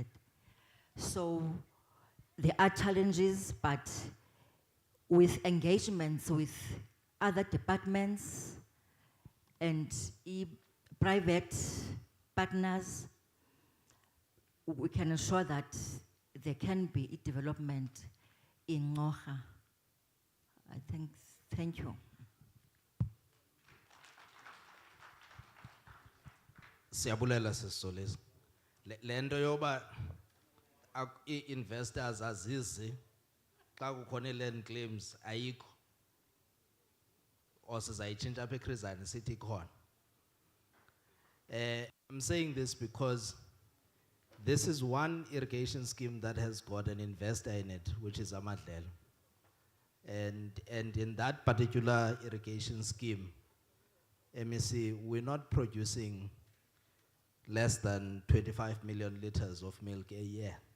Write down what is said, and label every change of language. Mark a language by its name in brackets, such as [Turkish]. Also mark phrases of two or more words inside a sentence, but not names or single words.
[English] So there are challenges, but with engagements with other departments and private partners, we can ensure that there can be development in Ngocha. I think, thank you. [Xhosa] Siyabulela sisolisa. Lento yoba investors azizi xa kukhona [English] land claims [Xhosa] ayikho. Or sizayitshintsha apha eKrizani sithi ikhona. [English] I'm saying this because this is one irrigation scheme that has got an investor in it, which is Amadlelo. And in that particular irrigation scheme, MEC, we're not producing less than 25 million liters of milk a year.